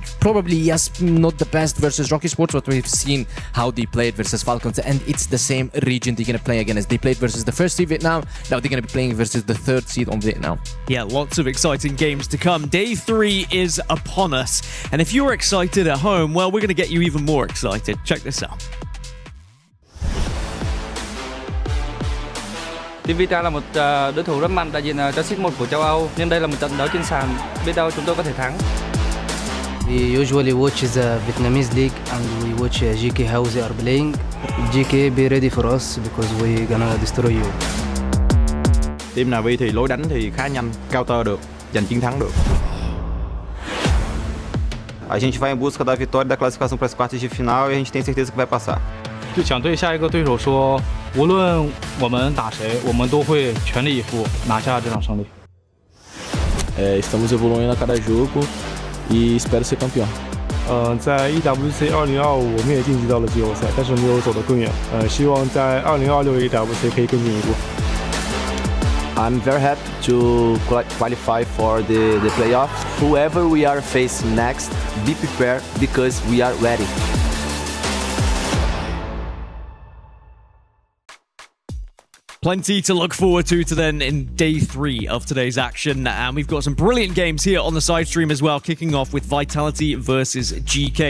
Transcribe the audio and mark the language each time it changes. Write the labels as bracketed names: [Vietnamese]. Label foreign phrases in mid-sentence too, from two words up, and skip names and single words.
[English] Probably, yes, not the best versus Rocky Sports, but we've seen how they played versus Falcons, and it's the same region they're going to play again as they played versus the first seed Vietnam. Now they're going to be playing versus the 3rd seed on Vietnam. Yeah, lots of exciting games to come. Day 3 is upon us, and if you're excited at home, well, we're going to get you even more excited. Check this out. [Vietnamese] Team Vita là một đối thủ rất mạnh đại diện cho seed 1 của châu Âu, nhưng đây là một trận đấu trên sàn, biết đâu chúng tôi có thể thắng. [English] We usually watch the Vietnamese league and we watch GK how they are playing. GK be ready for us because we gonna destroy you. [Vietnamese] Team Na'Vi thì lối đánh thì khá nhanh, counter được, giành chiến thắng được. [Portuguese] A gente vai em busca da vitória da classificação para as quartas de final e a gente tem certeza que vai passar. [Chinese] 就想对下一个对手说，无论我们打谁，我们都会全力以赴拿下这场胜利。 [Portuguese] Estamos evoluindo a cada jogo e espero ser campeão. [Chinese] 在 EWC 2025我们也晋级到了季后赛，但是没有走得更远。希望在2026 EWC 可以更进一步。 [English] I'm very happy to qualify for the playoffs. Whoever we are facing next, be prepared because we are ready. Plenty to look forward to then in day 3 of today's action, and we've got some brilliant games here on the side stream as well, kicking off with Vitality versus GK.